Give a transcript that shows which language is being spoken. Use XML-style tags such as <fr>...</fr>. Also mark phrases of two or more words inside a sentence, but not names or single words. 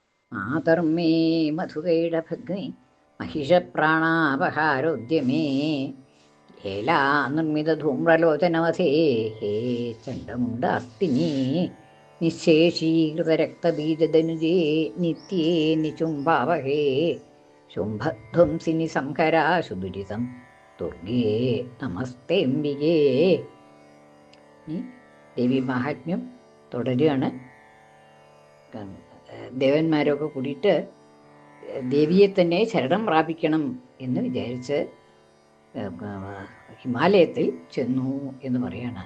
<sa>മാതർമേ മധുകൈടഭഗ്നി महिषप्राणापहारोद्यमे हेला निर्मितधूम्रलोचनवधे हे चण्डमुण्डास्तिनी निःशेषीकृतरक्तबीजदनुजे नित्ये निचुम्बावहे शुम्भध्वंसिनि संहरा सुदुरितं दुर्गे നമസ്തേംബികേ.</sa> <ml>ഈ ദേവി മാഹാത്മ്യം തുടരുകയാണ്. ദേവന്മാരൊക്കെ കൂടിയിട്ട് ദേവിയെ തന്നെ ശരണം പ്രാപിക്കണം എന്ന് വിചാരിച്ച് ഹിമാലയത്തിൽ ചെന്നു എന്ന് പറയാണ്.</ml>